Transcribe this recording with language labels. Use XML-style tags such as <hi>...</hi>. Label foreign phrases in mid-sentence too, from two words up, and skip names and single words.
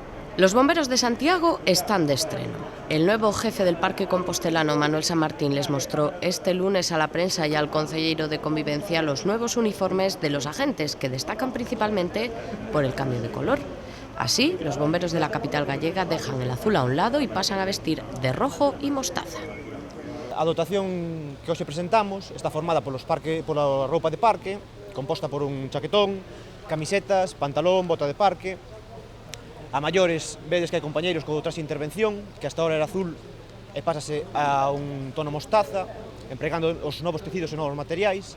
<es>Los bomberos de Santiago están de estreno. El nuevo jefe del Parque Compostelano, Manuel San Martín, les mostró este lunes a la prensa y al concelleiro de Convivencia los nuevos uniformes de los agentes, que destacan principalmente por el cambio de color. Así, los bomberos de la capital gallega dejan el azul a un lado y pasan a vestir de rojo y mostaza.</es> <gl>A dotación que hoxe presentamos está formada pola roupa de parque, composta por un chaquetón, camisetas, pantalón, bota de parque. A maiores, vedes que hai compañeiros co traxe de intervención, que</gl> <es>hasta ahora</es> <gl>era azul e pásase a un tono mostaza, empregando os novos tecidos e novos materiais.</gl>